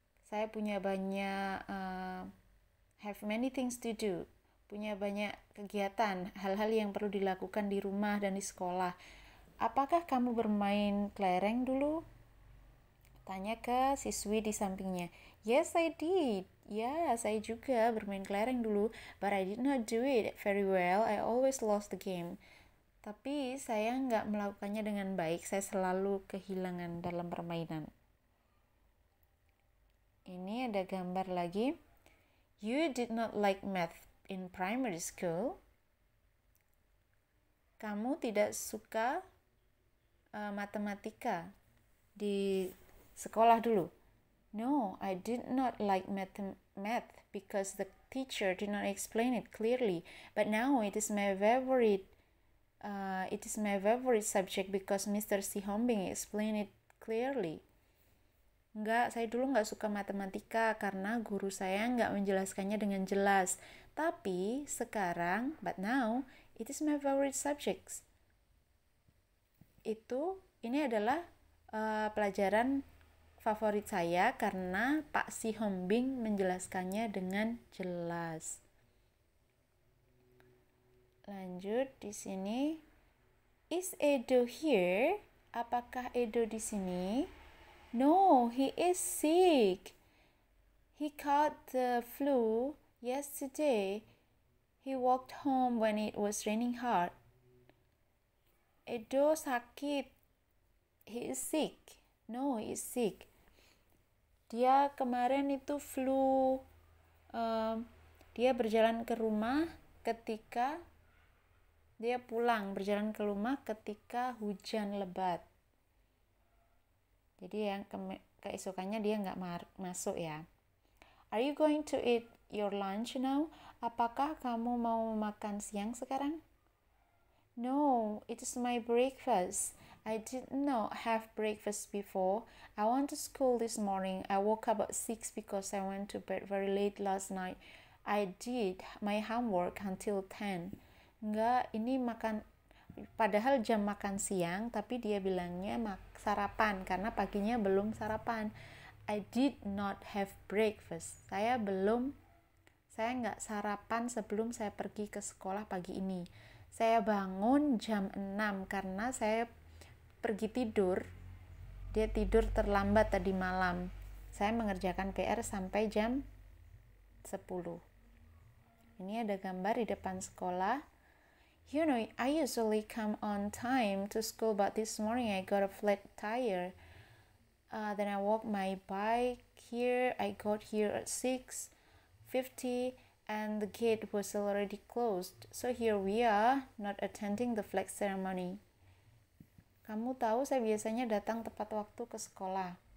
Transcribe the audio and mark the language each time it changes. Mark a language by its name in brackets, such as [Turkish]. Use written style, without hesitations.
[Indonesian] Saya punya banyak [English] have many things to do. [Indonesian] Punya banyak kegiatan, hal-hal yang perlu dilakukan di rumah dan di sekolah. Apakah kamu bermain kelereng dulu? Tanya ke siswi di sampingnya. [English] Yes, I did. [Indonesian] Ya, saya juga bermain kelereng dulu. [English] But I did not do it very well. I always lost the game. [Indonesian] Tapi saya nggak melakukannya dengan baik. Saya selalu kehilangan dalam permainan. Ini ada gambar lagi. [English] You did not like math in primary school. [Indonesian] Kamu tidak suka matematika di sekolah dulu. [English] No, I did not like math because the teacher did not explain it clearly. But now it is my favorite. It is my favorite subject because Mr. Si Hombing explained it clearly. [Indonesian] Enggak, saya dulu nggak suka matematika karena guru saya nggak menjelaskannya dengan jelas. Tapi sekarang, [English] but now, it is my favorite subjects. [Indonesian] Ini adalah pelajaran favorit saya karena Pak Si Hombing menjelaskannya dengan jelas. Lanjut di sini. [English] Is Edo here? [Indonesian] Apakah Edo di sini? [English] No, he is sick. He caught the flu yesterday. He walked home when it was raining hard. [Indonesian] Edo sakit. [English] He is sick. No, he is sick. [Indonesian] Dia kemarin itu flu. Dia berjalan ke rumah ketika dia pulang berjalan ke rumah ketika hujan lebat. Jadi yang keesokannya dia nggak masuk ya. [English] Are you going to eat your lunch now? [Indonesian] Apakah kamu mau makan siang sekarang? [English] No, it is my breakfast. I did not have breakfast before. I went to school this morning. I woke up at 6 because I went to bed very late last night. I did my homework until 10. [Indonesian] Enggak, ini makan padahal jam makan siang, tapi dia bilangnya sarapan karena paginya belum sarapan. [English] I did not have breakfast. [Indonesian] Saya nggak sarapan sebelum saya pergi ke sekolah pagi ini. Saya bangun jam 6 karena saya pergi tidur. Dia tidur terlambat tadi malam. Saya mengerjakan PR sampai jam 10. Ini ada gambar di depan sekolah. [English] You know, I usually come on time to school, but this morning I got a flat tire. Then I walked my bike here. I got here at 6:50 and the gate was already closed. So here we are, not attending the flag ceremony. [Indonesian] Kamu tahu saya biasanya datang tepat waktu ke sekolah.